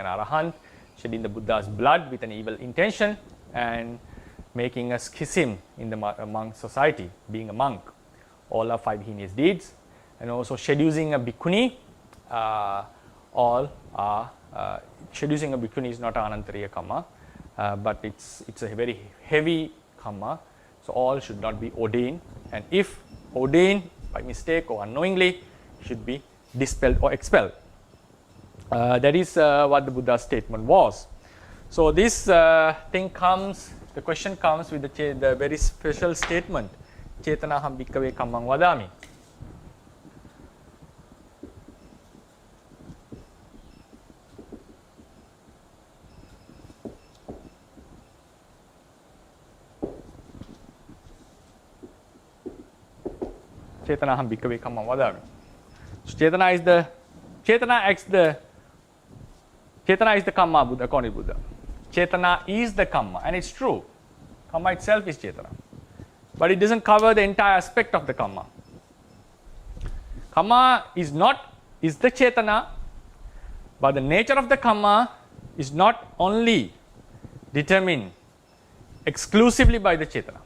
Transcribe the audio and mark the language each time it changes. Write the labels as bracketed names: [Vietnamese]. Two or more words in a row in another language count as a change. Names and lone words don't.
[English] Arahant, shedding the Buddha's blood with an evil intention, and making a schism in the monk society, being a monk, all are 5 heinous deeds, and also seducing a bhikkhuni, all are seducing a bhikkhuni is not [Pali] anantariya kamma, [English] but it's a very heavy kamma, so all should not be ordained, and if ordained by mistake or unknowingly, should be dispelled or expelled. That is what the Buddha's statement was. So this thing comes, the question comes with the very special statement, [Pali] Chetanaham bhikkhave kammang vadami. Chetanaham bhikkhave kammang vadami. [English] So Chetana is the kamma, Buddha, according to Buddha. Chetana is the kamma, and it's true. Kamma itself is Chetana. But it doesn't cover the entire aspect of the kamma. Kamma is the Chetana, but the nature of the kamma is not only determined exclusively by the Chetana.